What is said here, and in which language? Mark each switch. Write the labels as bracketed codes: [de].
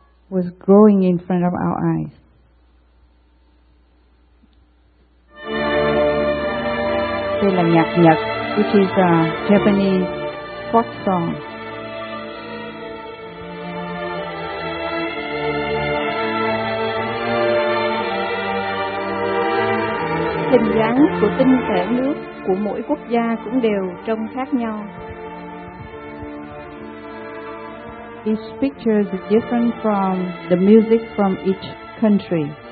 [en] Was growing in front of our eyes. [vi] Đây là nhạc Nhật, [en] which is a Japanese folk song. [vi] Hình dáng của tinh thể nước của mỗi quốc gia cũng đều trông khác nhau. [en] Each picture is different from the music from each country.